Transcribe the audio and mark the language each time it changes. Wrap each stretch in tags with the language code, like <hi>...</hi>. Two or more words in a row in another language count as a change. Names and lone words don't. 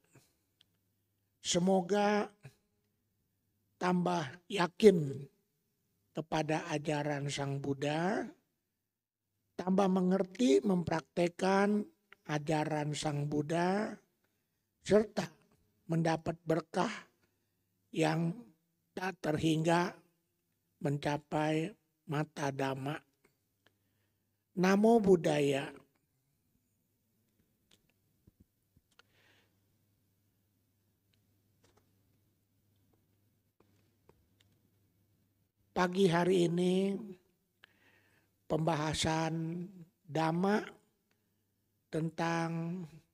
<id>Semoga tambah yakin kepada ajaran Sang Buddha, tambah mengerti mempraktekkan ajaran Sang Buddha, serta mendapat berkah yang tak terhingga mencapai mata dhamma.</id> <pi>Namo Buddhaya.</pi> <id>Pagi hari ini pembahasan dhamma tentang</id>